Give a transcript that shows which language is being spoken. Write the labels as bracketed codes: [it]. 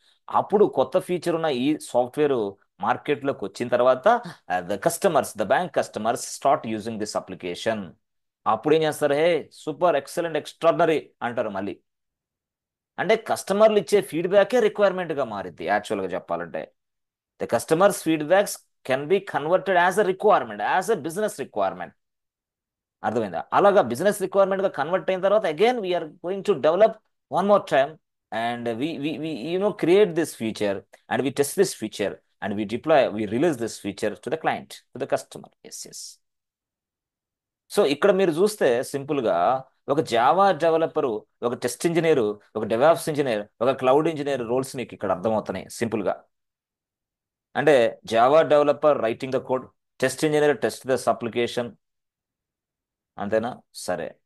[te] అప్పుడు కొత్త ఫీచర్ ఉన్న ఈ సాఫ్ట్వేర్ మార్కెట్లోకి వచ్చిన తర్వాత [en] The bank customers start using this application. [te] అప్పుడు ఏం చేస్తారు? హే, సూపర్, ఎక్సలెంట్, ఎక్స్ట్రాడనరీ అంటారు మళ్ళీ. అంటే కస్టమర్లు ఇచ్చే ఫీడ్బ్యాకే రిక్వైర్మెంట్గా మారింది యాక్చువల్గా చెప్పాలంటే. [en] The customers feedbacks can be converted as a requirement, as a business requirement. [te] అర్థమైందా? అలాగా బిజినెస్ రిక్వైర్మెంట్గా కన్వర్ట్ అయిన తర్వాత [en] Again we are going to develop one more time and we create this feature and we test this feature and we release this feature to the client, to the customer. Yes. [te] So ఇక్కడ మీరు చూస్తే సింపుల్గా ఒక Java developer, ఒక test engineer, ఒక DevOps engineer, ఒక cloud engineer roles మీకు ఇక్కడ అర్థమవుతున్నాయి సింపుల్గా. [en] అంటే Java developer writing the code, test engineer test this application, అంతేనా? సరే,